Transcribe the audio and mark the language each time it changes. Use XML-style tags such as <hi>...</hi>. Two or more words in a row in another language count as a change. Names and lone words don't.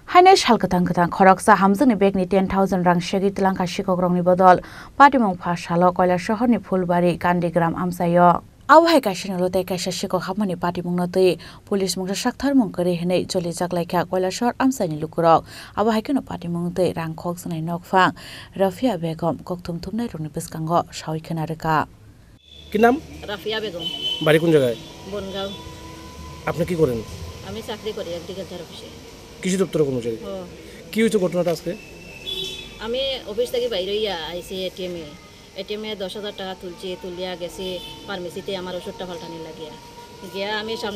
<trp>Hainai Shalkatang Khoroksa Hamzani Begni 10,000 rang Shagi Tilanka Shikogrongni Bodol Patimong Phashalo Koila Shohorni Phulbari Gandigram Amsayo Awhai Kashinolo Te Kaisha Shiko Hamani Patimong Notui Police Mungsa Shakthar Mungkari Hene Joli Jaklaika Koila Shor Amsani Lukurok Awhai Kano Patimong Te Rang Khoksnai Nokfang Rafia Begum Koktum Tumnai Rungni Biskango Shawi Khenarika</trp> <bn>কি নাম? রাফিয়া বেগম। বাড়ি কোন জায়গায়? বনগাঁও। আপনি কি করেন? আমি চাকরি করি</bn> <en>agriculture office.</en> <bn>কৃষি দপ্তরের কর্মচারী। কি হয়েছে ঘটনাটা আজকে? আমি অফিস থেকে বাইরে আইছি এটিএমে 10,000 টাকা তুলিয়া গেছি ফার্মেসিতে আমার ওষুধটা পাল্টানি লাগিয়া গিয়া আমি সামনে</bn>